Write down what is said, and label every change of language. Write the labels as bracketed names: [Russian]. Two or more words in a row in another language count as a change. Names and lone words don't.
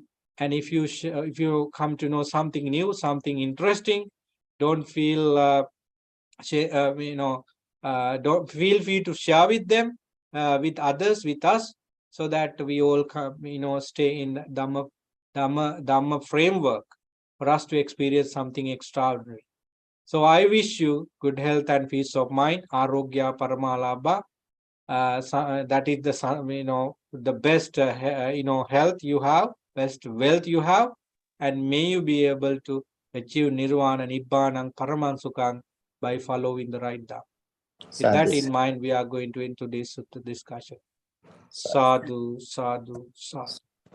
[English] And if you come to know something new, something interesting, don't feel don't feel free to share with them, with others, with us, so that we all come, stay in Dhamma framework for us to experience something extraordinary. So I wish you good health and peace of mind, [Pali] arogya paramalabha. [English] That is the best health you have, best wealth you have, and may you be able to achieve nirvana, [Pali] nibbana, paraman sukhang [English] by following the right Dhamma. With that in mind, we are going to into this discussion. [Pali] Sadhu, sadhu, sadhu.